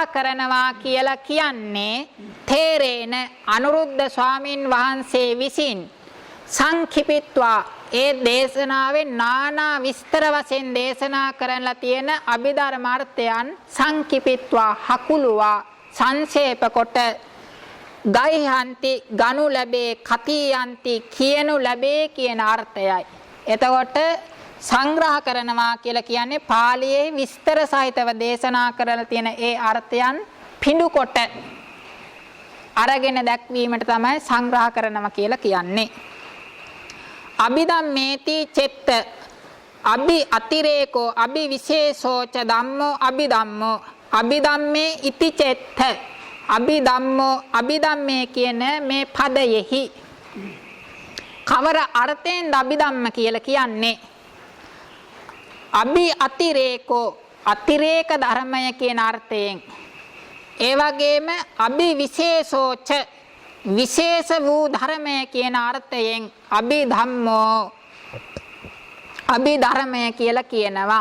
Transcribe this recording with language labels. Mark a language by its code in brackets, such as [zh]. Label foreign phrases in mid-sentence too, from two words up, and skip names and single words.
[si] කරනවා කියලා කියන්නේ තේරේන අනුරුද්ධ ස්වාමින් වහන්සේ විසින් සංකිපිත්වා ඒ දේශනාවේ නානා විස්තර වශයෙන් දේශනා කරලා තියෙන අභිධර්මාර්ථයන් සංකිපිත්වා හකුලුවා සංක්ෂේප කොට ගයිහන්ති ගනු ලැබේ කතියන්ති කියනු ලැබේ කියන අර්ථයයි. එතකොට සංග්‍රහ කරනවා කියලා කියන්නේ පාළියේ විස්තර සහිතව දේශනා කරලා තියෙන ඒ අර්ථයන් පිඬු කොට අරගෙන දැක්වීමට තමයි සංග්‍රහ කරනවා කියලා කියන්නේ. [pi] අභිධම්මේති චෙත්ත අභි අතිරේකෝ අභි විශේෂෝච ධම්මෝ අභිධම්මෝ අභිධම්මේ ඉති චෙත්ත අභිධම්මෝ අභිධම්මේ [si] කියන මේ පදයෙහි කවර අර්ථයෙන්ද අභිධම්ම කියලා කියන්නේ? අභි අතිරේකෝ අතිරේක ධර්මය කියන අර්ථයෙන්. ඒ වගේම [pi] අභි විශේෂෝච [si] විශේෂ වූ ධර්මය කියන අර්ථයෙන් අභිධම්මෝ අභිධර්මය කියලා කියනවා.